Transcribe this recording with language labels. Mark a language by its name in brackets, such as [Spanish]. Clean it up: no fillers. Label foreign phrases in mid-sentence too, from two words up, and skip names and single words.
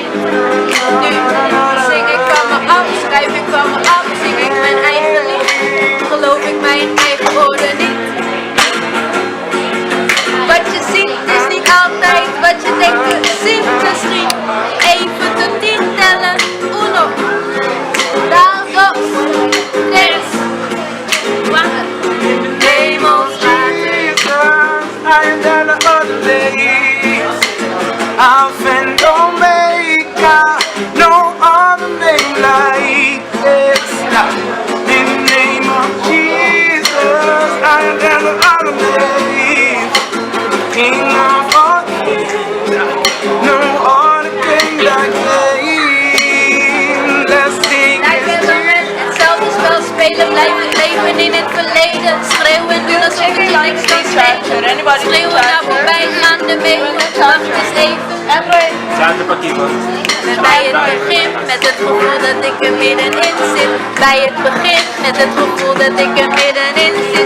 [Dutch] Nu zing ik van me af, schrijf ik van me af, zing ik mijn eigen lied. Geloof ik mijn eigen woorden niet. Wat je ziet is niet altijd wat je denkt te zien misschien. Even tot 10 tellen, [Spanish] uno, dos, tres, cuatro. [Dutch] Hemels [English] higher than the other days. Alpha and Omega, no other name like this. In the name of Jesus, higher than the other names. King of all kings, no other king like him. Let's sing his name. [Dutch] Hetzelfde spel spelen, blijven leven in het verleden. Schreeuwen doen alsof het je niks kan schelen. Schreeuwen naar voorbijgaande wegen, wacht eens even. Bij het begin, met het gevoel dat ik er middenin zit. Bij het begin, met het gevoel dat ik er middenin zit.